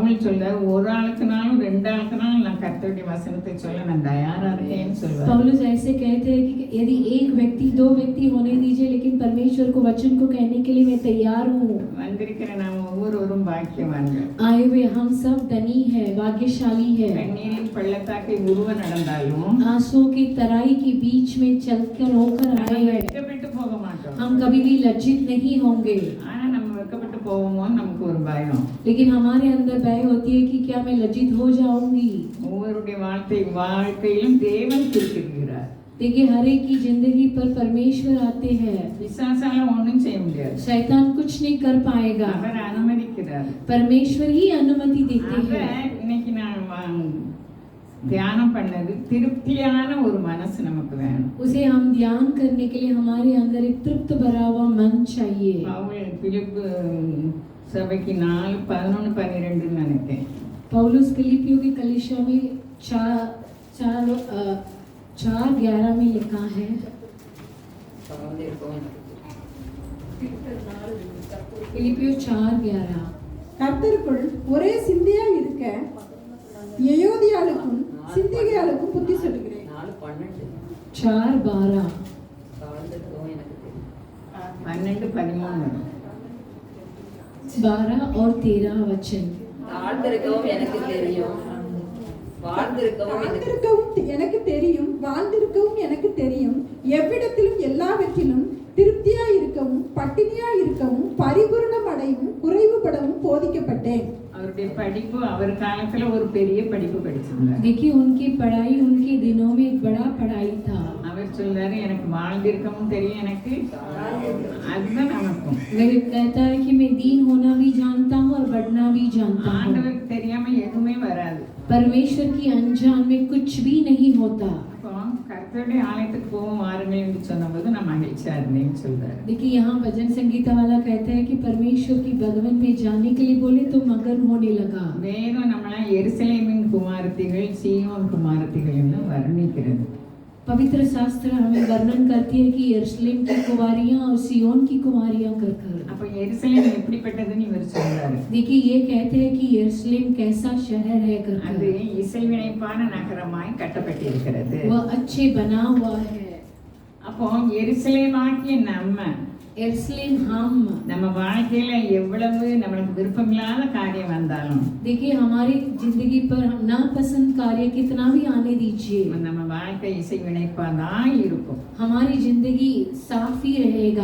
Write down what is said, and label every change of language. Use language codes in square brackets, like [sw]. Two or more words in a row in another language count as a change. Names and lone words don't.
[ta] பவுல் சொல்றாரு, ஒரு ஆளுக்குனாலும் 2 ஆளுக்குனாலும் நான் கர்த்தருடைய வசனத்தை சொல்ல நான் தயாரா இருக்கேன்னு சொல்றாரு. [hi] पौलुस ऐसे कहते हैं कि यदि एक व्यक्ति 2 व्यक्ति होने दीजिए, लेकिन परमेश्वर को वचन को कहने के लिए मैं तैयार हूँ. [ta] வந்திருக்கிற நாம் ஒவ்வொருவரும் பாக்கியவான்கள். [hi] आए हुए हम सब धनी है, भाग्यशाली है. [ta] கண்ணீரின் பள்ளத்தாக்கை உருவ நடந்தாலும் [hi] आंसुओं की तराई के बीच में चलकर होकर आए हैं. [ta] வெட்கப்பட்டு போக மாட்டோம். [hi] हम कभी भी लज्जित नहीं होंगे. [ta] ஆனா நம்ம வெட்கப்பட்டு போவோமோன்னு நமக்கு ஒரு பயம். [hi] लेकिन हमारे अंदर भय होती है कि क्या मैं लज्जित हो जाऊंगी. [ta] ஒவ்வொருடைய வாழ்க்கையிலும் தேவன் குறுக்கிடுகிறார். [hi] देखिए हर एक की जिंदगी पर परमेश्वर आते हैं. [ta] பிசாசால ஒண்ணும் செய்ய முடியாது. [hi] शैतान कुछ नहीं कर पाएगा. [ta] அவர் அனுமதிக்கிறார். [hi] परमेश्वर ही अनुमति देते हैं. [ta] இன்னைக்கு நான் தியானம் பண்ணது திருப்தியான ஒரு மனசு நமக்கு வேணும். [hi] उसे हम ध्यान करने के लिए हमारे अंदर एक तृप्त भरा हुआ मन चाहिए. [ta] பவுல் பிலிப்பு சபைக்கு 4:11-12 நினைக்கிறேன். [hi] पौलुस फिलिपियों की कलीसिया में 4:11 में लिखा है. फिलिपियो 4:11 [ta] கர்த்தருக்குள் ஒரே சிந்தையா இருக்க யெயோதியாளுக்கும் சிந்திகையாளுக்கும் புத்தி சொல்லுகிறேன். [hi] 4:12 12 और 13 वचन. [ta] வாழ்ந்திருக்கவும் எனக்கு தெரியும், எனக்கு தெரியும், வாழ்ந்திருக்கவும் எனக்கு தெரியும், எவ்விடத்திலும் எல்லாவற்றிலும் திருப்தியா இருக்கவும் பட்டினியா இருக்கவும் பரிபூரணம் அடையவும் குறைவுபடவும் போதிக்கப்பட்டேன். அவருடைய படிப்பு அவர் காலத்துல ஒரு பெரிய படிப்பு படிச்சிருந்தார். [hi] देखिए उनकी पढ़ाई उनके दिनों में एक बड़ा पढ़ाई था. [ta] அவர் சொல்றாரு, எனக்கு வாழ்ந்திருக்கவும் தெரியும், எனக்கு அதுதான் நமக்கும். [hi] वह कहता है कि मैं दीन होना भी जानता हूँ और बढ़ना भी जानता हूँ. [ta] ஆண்டவருக்கு தெரியாம எதுவுமே வராது. [hi] परमेश्वर की अनजान में कुछ भी नहीं होता. [ta] கர்த்தருடைய ஆலயத்துக்கு போவோம் வாருங்கள் என்று சொன்னபோது நான் மகிழ்ச்சியா இருந்தேன்னு சொல்றாரு. [hi] देखिए यहाँ भजन संगीता वाला कहता है कि परमेश्वर की भगवन में जाने के लिए बोले तो मगन होने लगा. [ta] வேதம் நம்மள எருசலேமின் குமாரத்திகள் சீயோன் குமாரத்திகள் என்று வர்ணிக்கிறது. [hi] पवित्र शास्त्र हमें वर्णन करती है कि यरूशलेम की कुमारियां और सियोन की कुमारियां कर. [ta] அப்ப எருசலேம் எப்படிப்பட்டதுன்னு இவர் சொல்றாரு. [hi] देखिए ये कहते हैं कि यरूशलेम कैसा शहर है कर. [ta] அது இசைவினைப்பான நகரமாய் கட்டப்பட்டிருக்கிறது. [hi] वो अच्छे बना हुआ है. [ta] அப்போ எருசலேமாகிய [hi] यरूशलेम हम [ta] நம்ம வாழ்க்கையில எவ்வளவு நமக்கு விருப்பமில்லாத காரியம் வந்தாலும் [hi] देखिए हमारी जिंदगी पर हम नापसंद कार्य कितना भी आने दीजिए, [ta] நம்ம வாழ்க்கை இசைவினைப்பாதான் இருக்கும். [hi] हमारी जिंदगी साफ ही रहेगा.